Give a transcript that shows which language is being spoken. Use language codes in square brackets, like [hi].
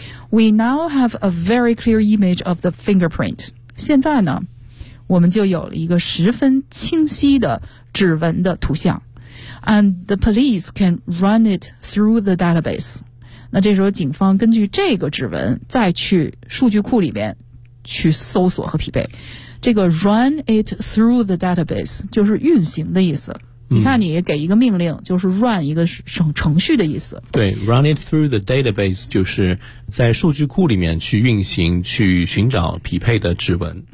[en] We now have a very clear image of the fingerprint. [zh] 现在呢，我们就有了一个十分清晰的指纹的图像。 [en] and the police can run it through the database. [zh] 那这时候警方根据这个指纹再去数据库里面去搜索和匹配。这个 [en] run it through the database [zh] 就是运行的意思。你看你给一个命令就是 run 一个程序的意思。对， [en] run it through the database [zh] 就是在数据库里面去运行去寻找匹配的指纹。